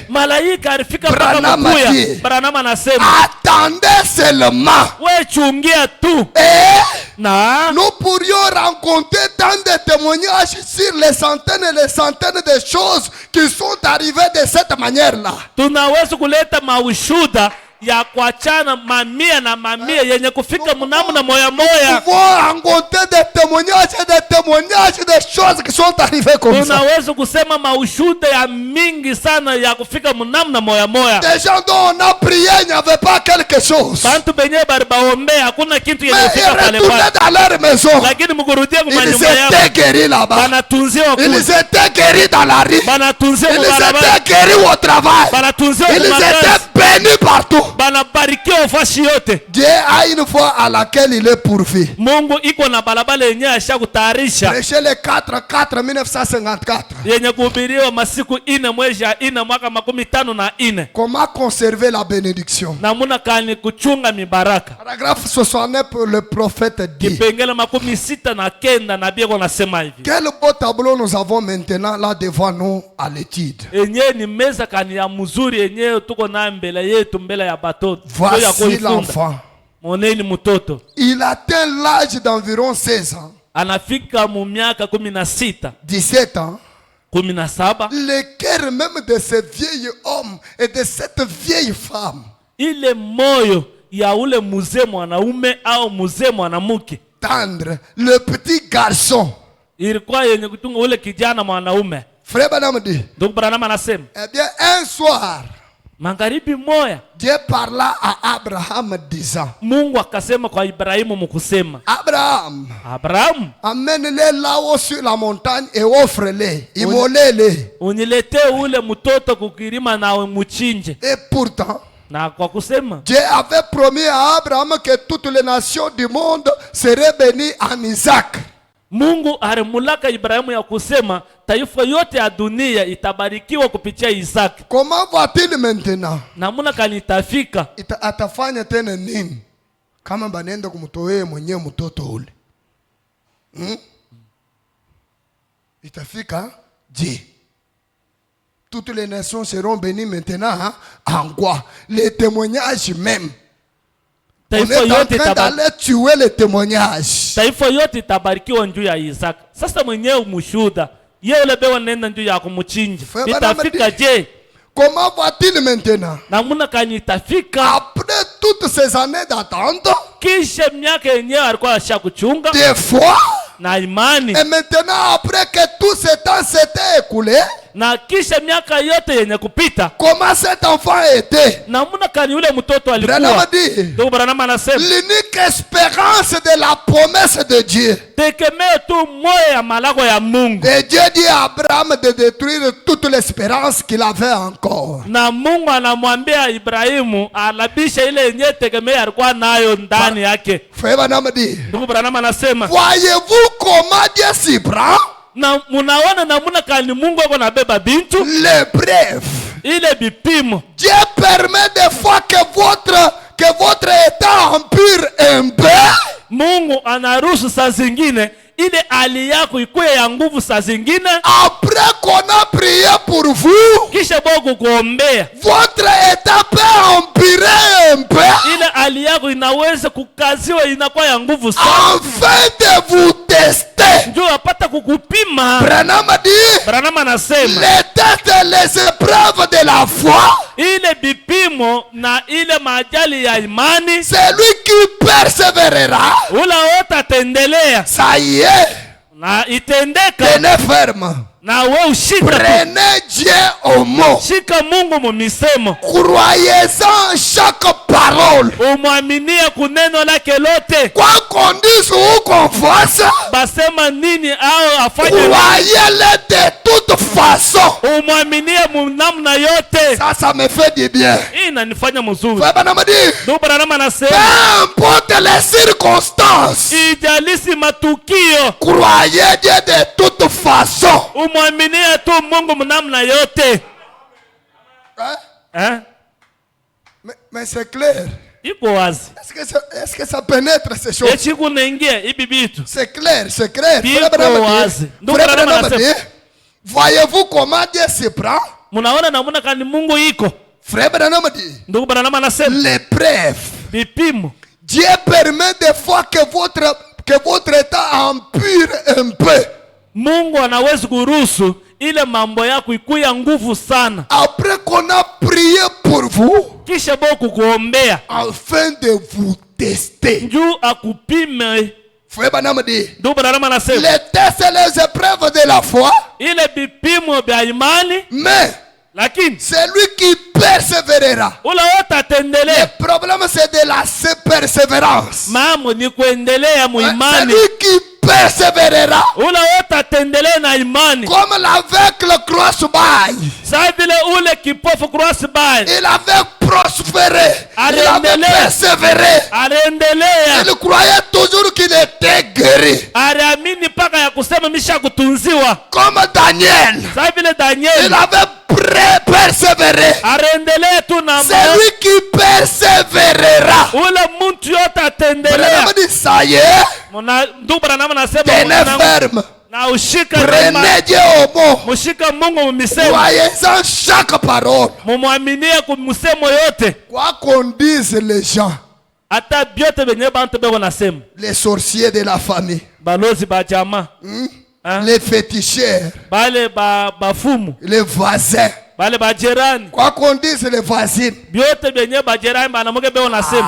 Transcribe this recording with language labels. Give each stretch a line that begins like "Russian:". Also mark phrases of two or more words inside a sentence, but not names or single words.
French: Branham dit, attendez seulement. Et nous pourrions rencontrer tant de témoignages sur les centaines et les centaines de choses qui sont arrivées de cette manière-là.
Swahili: ya kuachana mamia na mamia yenye kufika mnamna moya moya.
French: Rencontrer des témoignages des choses qui sont arrivées comme ça.
Swahili: Tunaweza kusema maushuhuda ya mingi sana ya kufika mnamna moya moya.
French: Des gens dont on a prié, il n'y avait pas quelque chose.
Swahili: Bantu benye bari baombea hakuna kitu yenye kufika pale pale.
French: Dans leur maison.
Swahili: Lakini mkurudia kwa nyumba yao.
French: Ils étaient guéris là-bas.
Swahili: Banatunziwa kule.
French: Ils étaient guéris dans la rue.
Swahili: Banatunziwa kwa barabara.
French: Ils étaient guéris au travail.
Swahili: Banatunziwa kwa makazi.
French: Ils étaient bénis partout.
Swahili: banabarikiwa fasi yote.
French: Dieu a une voie à laquelle il est pourvu.
Swahili: Mungu iko na balabala yenyewe ashakutayarisha.
French: Prêcher le 4/4/1954.
Swahili: Yenye kuhubiriwa masiku 4 mwezi ya 4 mwaka 54.
French: Comment conserver la bénédiction?
Swahili: Namuna kani kuchunga mibaraka.
French: Paragraphe 69 pour le prophète dit.
Swahili: Kipengele 69 nabii anasema hivi.
French: Quel beau tableau nous avons maintenant là devant nous à l'étude.
Swahili: Enyewe ni meza kani ya mzuri yenyewe tuko na mbele yetu mbele ya batoto.
French: Voici l'enfant.
Swahili: Moneni mtoto.
French: Il atteint l'âge d'environ 16 ans.
Swahili: Anafika mu miaka 16.
French: 17 ans. 17. Le cœur même de ce vieil homme et de cette vieille femme.
Swahili: Ile moyo ya ule mzee mwanaume au mzee mwanamke.
French: Tendre le petit garçon.
Swahili: Ilikuwa yenye kutunga ule kijana mwanaume.
French: Frère Branham dit.
Swahili: Ndugu Branham anasema.
French: Eh bien un soir.
Swahili: Magharibi moya.
French: Dieu parla à Abraham disant.
Swahili: Mungu akasema kwa Ibrahimu mkusema.
French: Abraham. Amène-les là-haut sur la montagne et offre-les. Immolez-les.
Swahili: Unilete ule mtoto kukirima na umuchinje.
French: Et pourtant.
Swahili: Na kwa kusema.
French: Dieu avait promis à Abraham que toutes les nations du monde seraient bénies en Isaac.
Swahili: Mungu arimulaka Ibrahimu ya kusema taifa yote ya dunia itabarikiwa kupitia Isaac.
French: Comment va-t-il maintenant?
Swahili: Namuna kanitafika. Atafanya tena nini? Kama banenda kumtoe mwenyewe mtoto ule. Itafika? Je.
French: Toutes les nations seront bénies maintenant en quoi? Les témoignages même. On est en train d'aller tuer les témoignages.
Swahili: Taifa yote itabarikiwa njuu ya Isaac. Sasa mwenyewe mushuda. Yeye ule bewa nenda njuu ya kumuchinja. Itafika je?
French: Comment va-t-il maintenant?
Swahili: Namuna kani itafika.
French: Après toutes ces années d'attente.
Swahili: Kisha miaka yenyewe alikuwa ashakuchunga.
French: Des fois.
Swahili: Na imani.
French: Et maintenant après que tout ce temps s'était écoulé.
Swahili: Na kisha miaka yote yenye kupita.
French: Comment cet enfant était?
Swahili: Namuna kani ule mtoto alikuwa. Ndugu Branham anasema.
French: L'unique espérance de la promesse de Dieu.
Swahili: Tegemeo tu moyo ya malako ya Mungu.
French: Et Dieu dit à Abraham de détruire toute l'espérance qu'il avait encore.
Swahili: Na Mungu anamwambia Ibrahimu alabisha ile yenye tegemeo alikuwa nayo ndani yake.
French: Frère Branham dit.
Swahili: Ndugu Branham anasema.
French: Voyez-vous comment Dieu s'y prend?
Swahili: Na munaona namuna kani Mungu ako nabeba bintu.
French: Les brefs.
Swahili: Ile bipimo.
French: Dieu permet des fois que votre état empire un peu.
Swahili: Mungu anaruhusu saa zingine ile hali yako ikuwe ya nguvu saa zingine.
French: Après qu'on a prié pour vous.
Swahili: Kisha Mungu kuombea.
French: Votre état peut empirer un peu.
Swahili: Ile hali yako inaweza kukaziwa inakuwa ya nguvu sana.
French: Afin de vous tester.
Swahili: Ndio apata kukupima. Branham anasema.
French: Les tests et les épreuves de la foi.
Swahili: Ile bipimo na ile majali ya imani.
French: Celui qui persévérera.
Swahili: Ula utaendelea.
French: Ça y est.
Swahili: Na itendeka.
French: Tenez ferme.
Swahili: Na we ushika.
French: Prenez Dieu au mot.
Swahili: Shika Mungu mumisemo.
French: Croyez-en chaque parole.
Swahili: Umwaminie kuneno lake lote.
French: Quoi qu'on dise ou qu'on fasse.
Swahili: Basema nini au afanye.
French: Croyez-le de toute façon.
Swahili: Umwaminie munamna yote.
French: Ça me fait du bien.
Swahili: Inanifanya mzuri.
French: Peu importe les circonstances.
Swahili: Ijalisi matukio.
French: Croyez Dieu de toute façon.
Swahili: Umwaminie tu Mungu munamna yote.
French: Hein? Mais c'est clair. Est-ce que ça pénètre ces choses? C'est clair, c'est clair. Voyez-vous comment Dieu se prend? Frère Branham dit. L'épreuve. Dieu permet des fois que votre état empire un peu.
Swahili: Mungu anaweza kuruhusu ile mambo yako ikuya nguvu sana.
French: Après qu'on a prié pour vous.
Swahili: Kisha Mungu kuombea.
French: Afin de vous tester.
Swahili: Njoo akupime.
French: Frère Branham dit. Les tests et les épreuves de la foi.
Swahili: Ile bipimo vya imani.
French: Mais.
Swahili: Lakini.
French: C'est lui qui persévérera.
Swahili: Ula utaendelea.
French: Le problème c'est de la persévérance.
Swahili: Mambo ni kuendelea muimani.
French: C'est lui qui persévérera.
Swahili: Ule wote atendelee na imani.
French: Comme l'aveugle cross-by.
Swahili: Sawa vile ule kipofu cross-by.
French: Il avait prospéré. Il avait persévéré.
Swahili: Arendelea.
French: Il croyait toujours qu'il était guéri.
Swahili: Aliamini paka ya kusema misha kutunziwa.
French: Comme Daniel.
Swahili: Sawa vile Daniel.
French: Il avait persévéré.
Swahili: Arendelea tu na
French: celui qui persévérera.
Swahili: Ule muntu yote atendelea. Branham dit ça y est. Ndugu Branham anasema
French: tenez ferme.
Swahili: Na ushika
French: prenez Dieu au mot.
Swahili: Mushika Mungu mmisemo.
French: Croyez en chaque parole.
Swahili: Mumuaminie kumsemo yote.
French: Quoi qu'on dise les gens.
Swahili: Ata biote benye bantu beko nasema.
French: Les sorciers de la famille.
Swahili: Balozi ba jamaa.
French: Les féticheurs.
Swahili: Bale bafumu.
French: Les voisins.
Swahili: Bale bajerani.
French: Quoi qu'on dise les voisines.
Swahili: Biote benye bajerani banamuke beko nasema.